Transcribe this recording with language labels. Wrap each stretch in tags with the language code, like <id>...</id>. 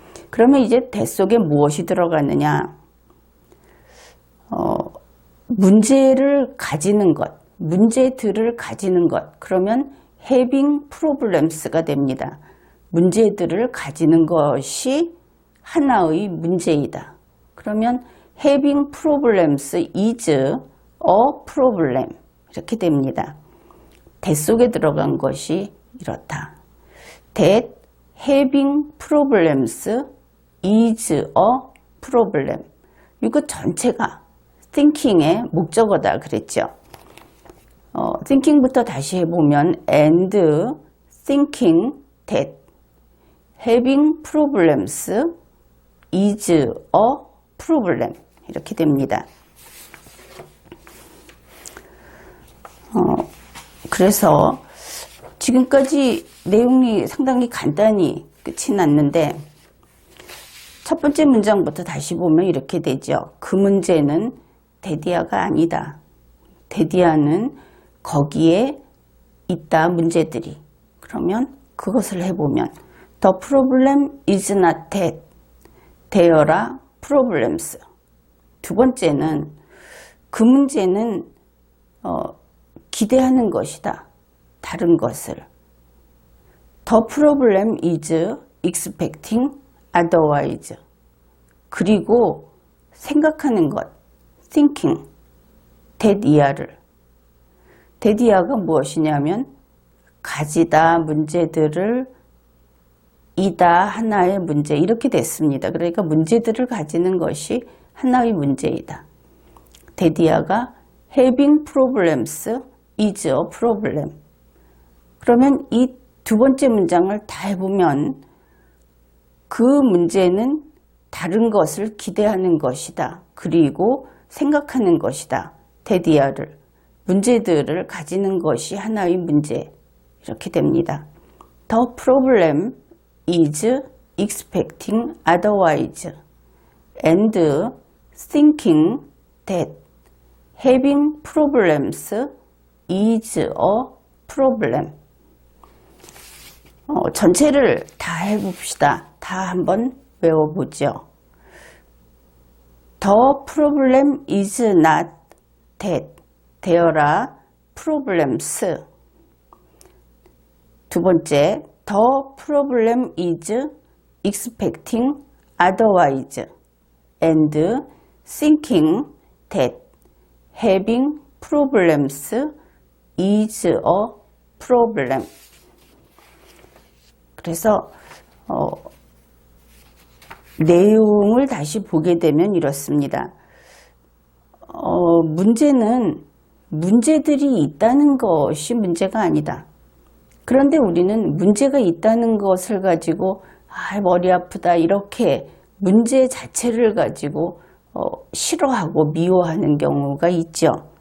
<ko>그러면 이제 that 속에 무엇이 들어가느냐? 문제를 가지는 것, 문제들을 가지는 것. 그러면</ko> <en>having problems</en> <ko>가 됩니다. 문제들을 가지는 것이 하나의 문제이다.</ko> <en>그러면 having problems is a problem</en> <ko>이렇게 됩니다. that 속에 들어간 것이 이렇다.</ko> <en>that having problems is a problem.</en> <ko>이거 전체가 thinking의 목적어다 그랬죠.</ko> <en>thinking부터</en> <ko>다시 해보면</ko> <en>and thinking that having problems is a problem</en> <ko>이렇게 됩니다. 그래서 지금까지 내용이 상당히 간단히 끝이 났는데 첫 번째 문장부터 다시 보면 이렇게 되죠. 그 문제는 데디아가 아니다. 데디아는 거기에 있다 문제들이. 그러면 그것을 해보면</ko> <en>The problem is not that. There are problems.</en> <ko>두 번째는 그 문제는 기대하는 것이다. 다른 것을.</ko> <en>The problem is expecting otherwise.</en> <ko>그리고 생각하는 것. thinking. 데디아를. 데디아가 무엇이냐면 가지다 문제들을 이다 하나의 문제 이렇게 됐습니다. 그러니까 문제들을 가지는 것이 하나의 문제이다.</ko> <en>데디아가 having problems is a problem.</en> <ko>그러면 이 두 번째 문장을 다 해보면 그 문제는 다른 것을 기대하는 것이다. 그리고 생각하는 것이다. 데디아를. 문제들을 가지는 것이 하나의 문제. 이렇게 됩니다.</ko> <en>The problem is expecting otherwise and thinking that having problems is a problem.</en> <ko>전체를 다 해봅시다. 다 한번 외워보죠.</ko> <en>The problem is not that there are problems.</en> <ko>두 번째,</ko> <en>the problem is expecting otherwise and thinking that having problems is a problem.</en> <ko>그래서 내용을 다시 보게 되면 이렇습니다. 문제는 문제들이 있다는 것이 문제가 아니다. 그런데 우리는 문제가 있다는 것을 가지고 머리 아프다 이렇게 문제 자체를 가지고 싫어하고 미워하는 경우가 있죠.</ko>